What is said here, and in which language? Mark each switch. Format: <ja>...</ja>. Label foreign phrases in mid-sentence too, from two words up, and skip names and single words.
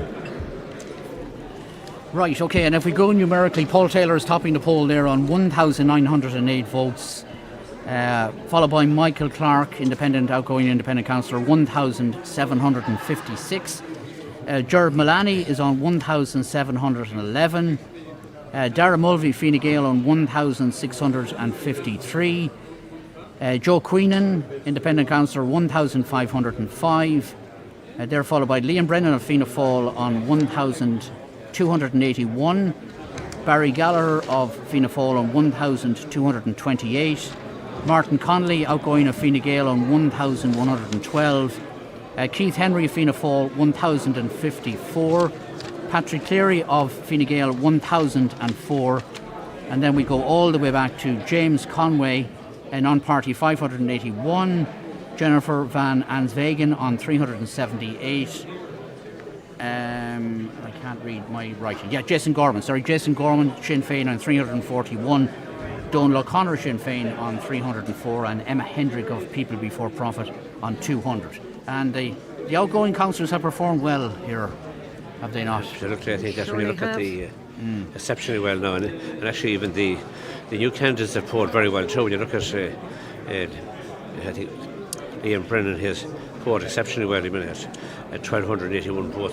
<en>Right, okay, and if we go numerically, Paul Taylor is topping the poll there on 1,908 votes, followed by Michael Clark, outgoing independent councillor, 1,756. Gerard Mullaney is on 1,711. Dara Mulvey, Fine Gael on 1,653. Joe Queenan, independent councillor, 1,505. They're followed by Liam Brennan of Fianna Fáil on 1,281. Barry Gallagher of Fianna Fáil on 1,228. Martin Connolly, outgoing of Fine Gael, on 1,112. Keith Henry of Fianna Fáil, 1,054. Patrick Cleary of Fine Gael, 1,004. And then we go all the way back to James Conway, a non-party, 581. Jennifer Van Answegen on 378. I can't read my writing. Yeah, Jason Gorman, Sinn Féin on 341. Donal O'Connor, Sinn Féin on 304, and Emma Hendrick of People Before Profit on 200. And the outgoing councillors have performed well here, have they not? Absolutely, I think that when you look at the exceptionally well now, and actually even the new candidates have polled very well too. When you look at, I think Liam Brennan has polled exceptionally well, even at 1,281 votes.</en>